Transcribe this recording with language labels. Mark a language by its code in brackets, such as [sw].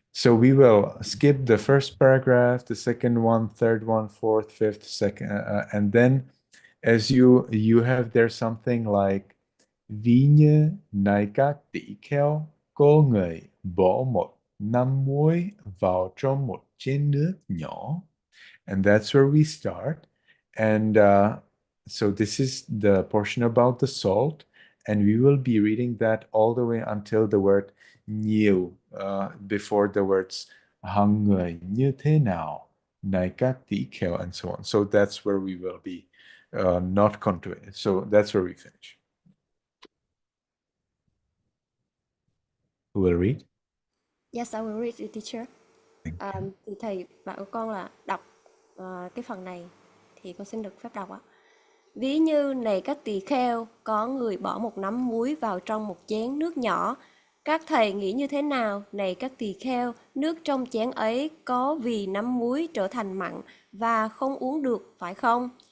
[en] So we will skip the first paragraph, the second one, third one, fourth, fifth, second, and then as you have there something like [vi] ví như này các tỷ kheo có người bỏ một năm muối vào trong một chén nước nhỏ. [en] And that's where we start. And so this is the portion about the salt. And we will be reading that all the way until the word [vi] nhiều, [en] before the words [vi] hằng người như thế nào, này các tỷ kheo, [en] and so on. So that's where we will be not continuing. So that's where we finish. Who will read? Yes, I will read the teacher. [vi] Thì thầy bảo con là đọc cái phần này, thì con xin được phép đọc ạ. Ví như này các tỳ kheo, có người bỏ một nắm muối vào trong một chén nước nhỏ. Các thầy nghĩ như thế nào? Này các tỳ kheo, nước trong chén ấy có vì nắm muối trở thành mặn và không uống được, phải không?